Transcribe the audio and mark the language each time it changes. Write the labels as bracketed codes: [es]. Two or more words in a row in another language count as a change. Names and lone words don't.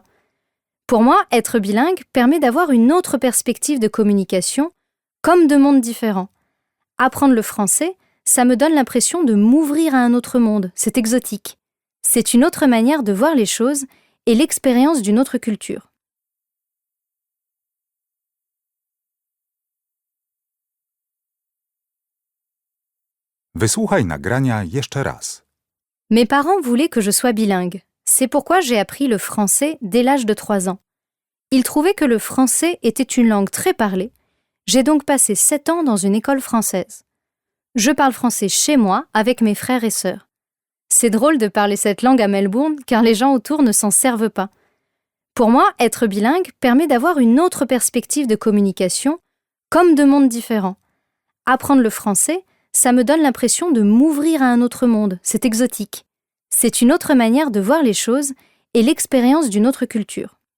[fr] Pour moi, être bilingue permet d'avoir une autre perspective de communication, comme de mondes différents. Apprendre le français, ça me donne l'impression de m'ouvrir à un autre monde, c'est exotique. C'est une autre manière de voir les choses et l'expérience d'une autre culture. [pl] Wysłuchaj nagrania jeszcze raz. [fr] Mes parents voulaient que je sois bilingue. C'est pourquoi j'ai appris le français dès l'âge de 3 ans. Ils trouvaient que le français était une langue très parlée. J'ai donc passé 7 ans dans une école française. Je parle français chez moi avec mes frères et sœurs. C'est drôle de parler cette langue à Melbourne car les gens autour ne s'en servent pas. Pour moi, être bilingue permet d'avoir une autre perspective de communication, comme de mondes différents. Apprendre le français, ça me donne l'impression de m'ouvrir à un autre monde, c'est exotique. C'est une autre manière de voir les choses et l'expérience d'une autre culture.